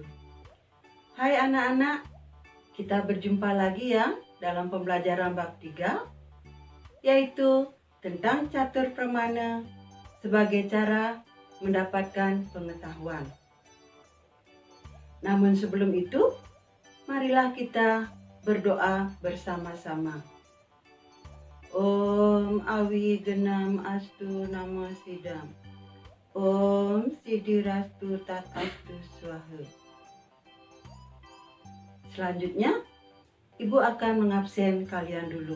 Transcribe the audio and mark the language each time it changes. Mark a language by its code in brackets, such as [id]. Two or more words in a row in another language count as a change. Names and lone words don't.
[id] Hai anak-anak, kita berjumpa lagi ya dalam pembelajaran bab 3, yaitu tentang [sa] चतुर् प्रमाण [id] sebagai cara mendapatkan pengetahuan. Namun sebelum itu, marilah kita berdoa bersama-sama. [sa] ॐ अविघ्नम् अस्तु नमो सिद्धम्. ॐ सिद्धिरस्तु तद् अस्तु स्वाहा. [id] Selanjutnya, Ibu akan mengabsen kalian dulu.